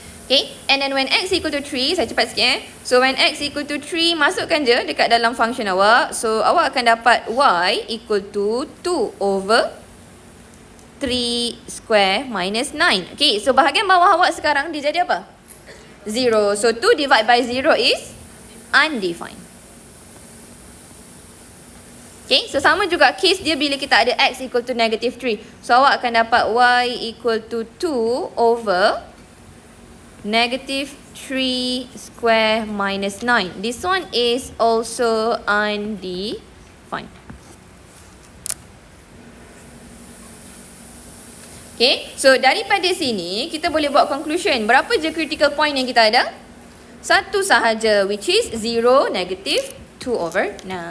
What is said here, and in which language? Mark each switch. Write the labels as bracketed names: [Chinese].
[English] Okay, and then when x equal to 3, [Malay] saya cepat sikit [English] So when x equal to 3, [Malay] masukkan je dekat dalam [English] function awak. So [Malay] awak akan dapat [English] y equal to 2 over 3 square minus 9. [Malay] Okay, so bahagian bawah awak sekarang dia jadi apa? [English] 0. So 2 divide by 0 is undefined. Okay, so [Malay] sama juga [English] case [Malay] dia bila kita ada [English] x equal to negative 3. So [Malay] awak akan dapat [English] y equal to 2 over negative 3 square minus 9. This one is also undefined. [Malay] Okay, so daripada sini kita boleh buat conclusion. Berapa je critical point yang kita ada? Satu sahaja, [English] which is [Malay] 0, negative 2 over 9.